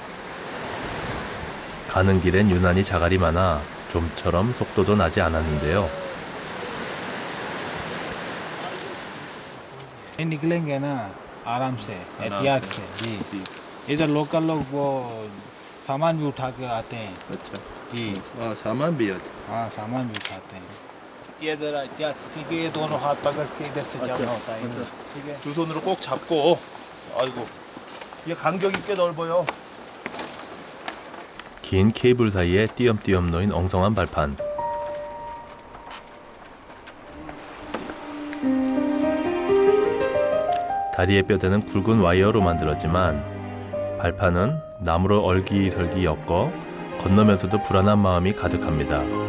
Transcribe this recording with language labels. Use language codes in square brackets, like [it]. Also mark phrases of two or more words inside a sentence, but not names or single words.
[ko] 가는 길엔 유난히 자갈이 많아 좀처럼 속도도 나지 않았는데요. [hi] निकलेंगे ना आराम से, एहतियात से जी। इधर लोकल लोग वो सामान भी उठा के आते हैं। अच्छा जी हाँ सामान भी अच्छा हाँ, सामान भी उठाते हैं। ये जरा एहतियात से, क्योंकि ये दोनों हाथ पकड़ के इधर से चलना होता है। ठीक है, [ko] 두 손으로 꼭 잡고 아이고 이게 간격이 꽤 넓어요. 긴 케이블 사이에 띄엄띄엄 놓인 엉성한 발판. 다리의 뼈대는 굵은 와이어로 만들었지만 발판은 나무로 얼기설기 엮어 건너면서도 불안한 마음이 가득합니다.